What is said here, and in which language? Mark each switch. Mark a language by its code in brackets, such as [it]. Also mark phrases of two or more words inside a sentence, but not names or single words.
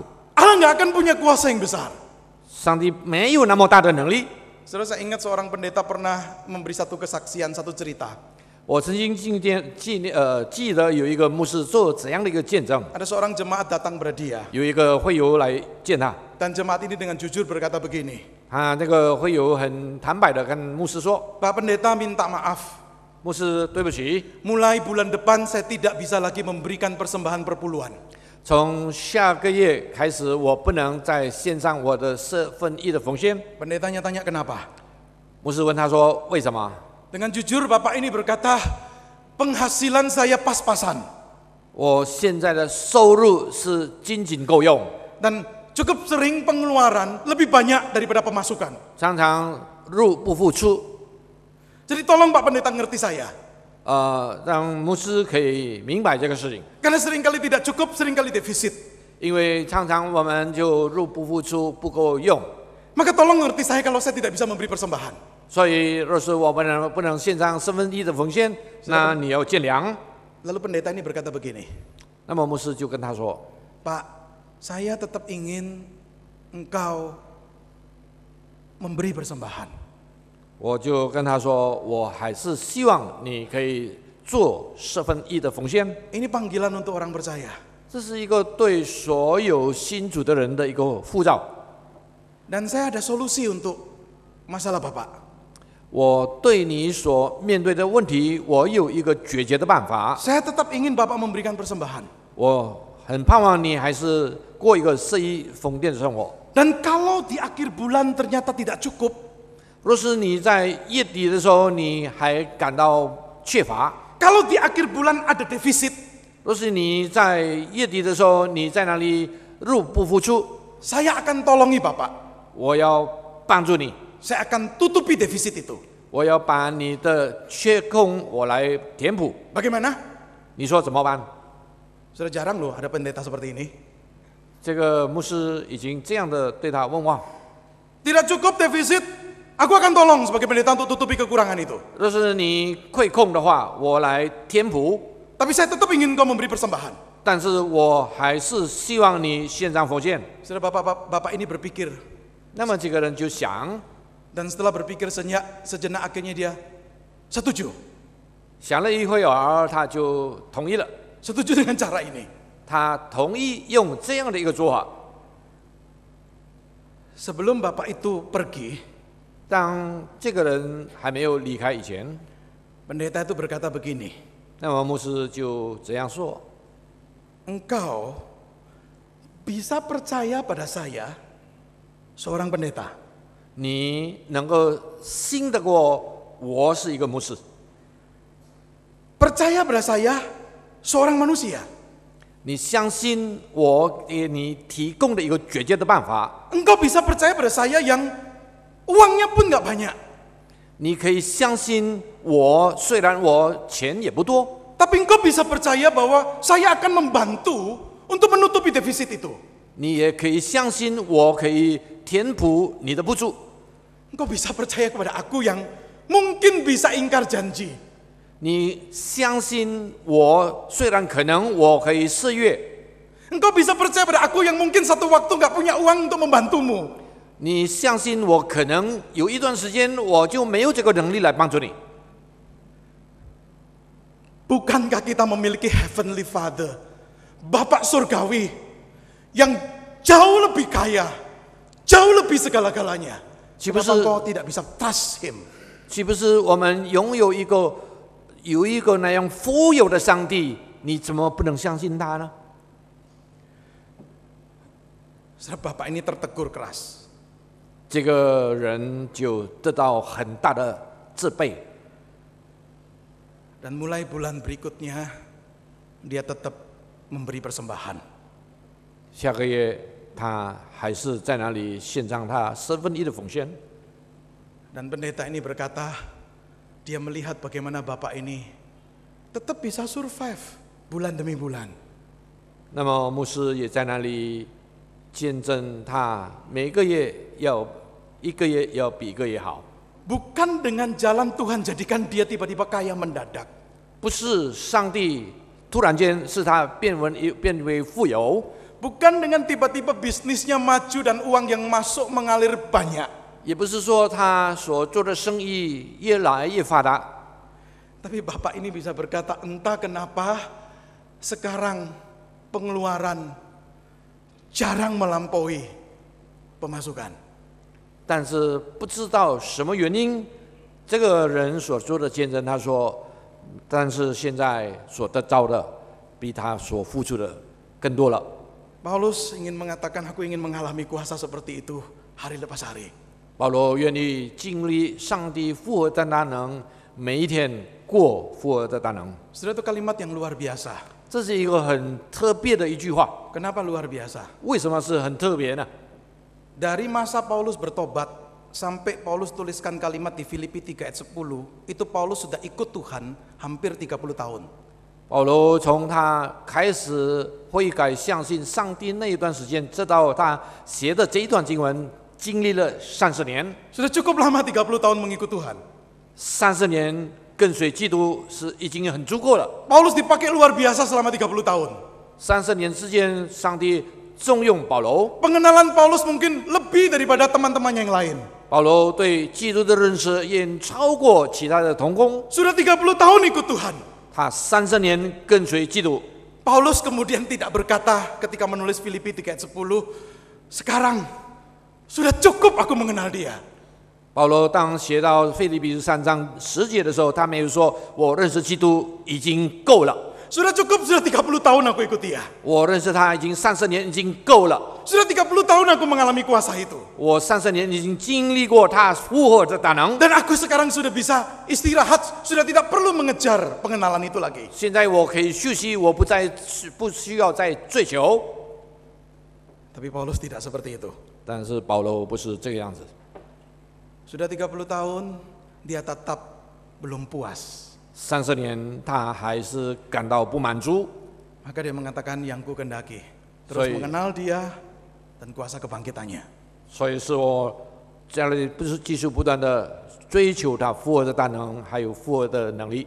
[id] Allah nggak akan punya kuasa yang besar. [zh] 上帝没有那么大的能力。 [id] Saudara, saya ingat seorang pendeta pernah memberi satu kesaksian, satu cerita. [zh] 我曾经记得有一个牧师做怎样的一个见证， [id] Ada seorang jemaat datang pada dia. [zh] 有一个会友来见他， [id] Dan jemaat ini dengan jujur berkata begini, [zh] 他那个会友很坦白的跟牧师说 [id] Pak Pendeta minta maaf, [zh] 牧师对不起， [id] mulai bulan depan saya tidak bisa lagi memberikan persembahan perpuluhan. [zh] 从下个月开始我不能在线上我的1/4的奉献。 [id] Pendetanya tanya kenapa? [zh] 牧师问他说为什么？ [id] Dengan jujur Bapak ini berkata, penghasilan saya pas-pasan. [zh] 我现在的收入是仅仅够用， [id] Dan cukup sering pengeluaran lebih banyak daripada pemasukan. [zh] 常常入不敷出。 [id] Jadi tolong Pak Pendeta ngerti saya. [zh] 让牧师可以明白这个事情， [id] Karena seringkali tidak cukup, seringkali defisit. [zh] 因为常常我们就入不敷出，不够用。 [id] Maka tolong ngerti saya kalau saya tidak bisa memberi persembahan. [zh] 所以，若是我们不能献上1/4的奉献，那你要见谅。 [id] Lalu pendeta ini berkata begini, [zh] 那么牧师就跟他说 [id] Pak, saya tetap ingin engkau memberi persembahan. [zh] 我就跟他说，我还是希望你可以做1/4的奉献。 [id] Ini panggilan untuk orang percaya. [zh] 这是一个对所有信主的人的一个呼召。 [id] Dan saya ada solusi untuk masalah Bapak. [zh] 我对你所面对的问题，我有一个解决的办法。 [id] Saya tetap ingin Bapak memberikan persembahan. [zh] 我很盼望你还是过一个适宜丰盛的生活。 [id] Dan kalau di akhir bulan ternyata tidak cukup, [zh] 若是你在月底的时候你还感到缺乏， [id] kalau di akhir bulan ada defisit, [zh] 若是你在月底的时候你在那里入不敷出， [id] saya akan tolongi Bapak. [zh] 我要帮助你， [id] Saya akan tutupi defisit itu. [zh] 我要把你的缺空我来填补。 [id] Bagaimana? [zh] 你说怎么办？ [id] Sudah jarang loh ada pendeta seperti ini. [zh] 这个牧师已经这样的对他问话， [id] Tidak cukup defisit, Aku akan tolong sebagai pendeta untuk tutupi kekurangan itu. [zh] 若是你亏空的话，我来填补。 [id] Tapi saya tetap ingin kau memberi persembahan. [zh] 但是我还是希望你献上奉献。 [id] Saudara bapak ini berpikir. [zh] 那么这个人就想， [id] Dan setelah berpikir sejenak akhirnya dia setuju. [zh] 想了一会儿，他就同意了。 [id] Setuju dengan cara ini. [zh] 他同意用这样的一个做法。 [id] Sebelum bapak itu pergi, [zh] 当这个人还没有离开以前， [id] pendeta itu berkata begini. [zh] 那么牧师就这样说： [id] Engkau bisa percaya pada saya, seorang pendeta. [zh] 你能够信得过我是一个牧师， [id] Percaya pada saya, seorang manusia. [zh] 你相信我给你提供的一个解决的办法， [id] Engkau bisa percaya pada saya yang uangnya pun nggak banyak. [zh] 你可以相信我，虽然我钱也不多， [id] Tapi engkau bisa percaya bahwa saya akan membantu untuk menutupi defisit itu. [zh] 你也可以相信我可以填补你的不足。 [id] Engkau bisa percaya kepada aku yang mungkin bisa ingkar janji. [zh] 你相信我，虽然可能我可以誓约， [id] Engkau bisa percaya pada aku yang mungkin satu waktu nggak punya uang untuk membantumu. [zh] 你相信我可能有一段时间我就没有这个能力来帮助你。 [id] Bukankah kita memiliki [en] Heavenly Father, [id] Bapak Surgawi, yang jauh lebih kaya, jauh lebih segala-galanya. Kenapa kau tidak bisa [en] trust Him? [zh] 岂不是我们拥有一个那样富有的上帝，你怎么不能相信他呢？ [id] Saudara bapak ini tertegur keras. [zh] 这个人就得到很大的自卑。 [id] Dan mulai bulan berikutnya, dia tetap memberi persembahan. [zh] 下个月他还是在那里献上他1/10的奉献。 [id] Dan pendeta ini berkata, dia melihat bagaimana bapak ini tetap bisa survive bulan demi bulan. [zh] 那么牧师也在那里见证他每个月要一个月要比一个月好。 [id] Bukan dengan jalan Tuhan jadikan dia tiba-tiba kaya mendadak. [zh] 不是上帝突然间使他变为富有， [id] Bukan dengan tiba-tiba bisnisnya maju dan uang yang masuk mengalir banyak. [zh] 也不是说他所做的生意越来越发达。 [id] Tapi bapak ini bisa berkata, entah kenapa sekarang pengeluaran jarang melampaui pemasukan. [zh] 但是不知道什么原因，这个人所做的见证，他说，但是现在所得到的比他所付出的更多了。 [id] Paulus ingin mengatakan, aku ingin mengalami kuasa seperti itu hari lepas hari. [zh] 保罗愿意经历上帝复活的大能，每一天过复活的大能。 [id] Saudara, itu kalimat yang luar biasa. [zh] 这是一个很特别的一句话。 [id] Kenapa luar biasa? [zh] 为什么是很特别呢？ [id] Dari masa Paulus bertobat sampai Paulus tuliskan kalimat di Filipi 3 ayat 10, itu Paulus sudah ikut Tuhan hampir 30 tahun. [zh] 保罗从他开始悔改相信上帝那一段时间，直到他写的这一段经文，经历了30年。 [id] Sudah cukup lama 30 tahun mengikut Tuhan. [zh] 30 年跟随基督是已经很足够了。 [id] Paulus dipakai luar biasa selama 30 tahun. [zh] 30 年之间，上帝重用保罗。 [id] Pengenalan Paulus mungkin lebih daripada teman-temannya yang lain. [zh] 保罗对基督的认识远超过其他的同工。 [id] Sudah 30 tahun ikut Tuhan. [zh] 他30年跟随基督。 [id] Paulus kemudian tidak berkata ketika menulis Filipi 3 ayat 10, sekarang sudah cukup aku mengenal dia. [zh] 保罗当写到腓立比书3章10节的时候，他没有说我认识基督已经够了， [id] Sudah cukup, sudah 30 tahun aku ikut dia. [zh] 我认识他已经30年已经够了， [id] Sudah 30 tahun aku mengalami kuasa itu. [zh] 我30年已经经历过他复活的大能。 [id] Dan aku sekarang sudah bisa istirahat, sudah tidak perlu mengejar pengenalan itu lagi. [zh] 现在我可以休息，我不需要再追求。 [id] Tapi Paulus tidak seperti itu. [zh] 但是保罗不是这个样子。 [id] Sudah 30 tahun, dia tetap belum puas. [zh] 30 年他还是感到不满足， [id] Maka dia mengatakan yang ku kendaki. Terus Sorry. mengenal dia dan kuasa kebangkitannya. [zh] 所以是我这里不是继续不断的追求他复活的大能，还有复活的能力。